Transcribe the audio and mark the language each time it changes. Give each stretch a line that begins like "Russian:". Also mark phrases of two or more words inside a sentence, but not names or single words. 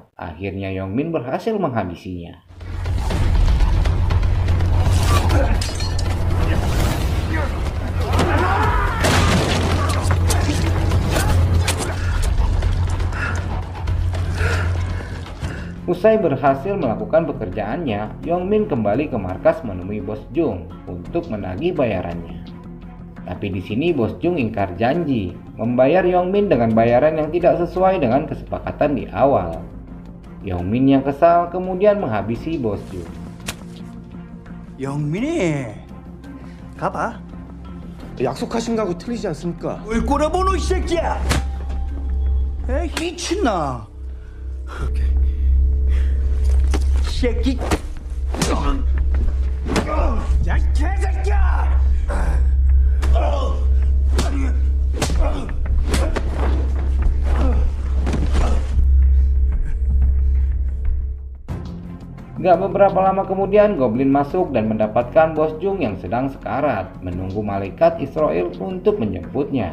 Indonesian: Akhirnya Yongmin berhasil menghabisinya. Usai berhasil melakukan pekerjaannya, Yongmin kembali ke markas menemui Bos Jung untuk menagih bayarannya. Tapi di sini Bos Jung ingkar janji membayar Yongmin dengan bayaran yang tidak sesuai dengan kesepakatan di awal. Yongmin yang kesal kemudian menghabisi Bos Jung.
Korean: 영민이 가봐. 약속하신 거하고 틀리지 않습니까? 뭘 꼬라보노 이 새끼야. 에이 미친나. 새끼. 야 개새끼야.
Indonesian: Gak beberapa lama kemudian Goblin masuk dan mendapatkan Bos Jung yang sedang sekarat, menunggu malaikat Israel untuk menjemputnya.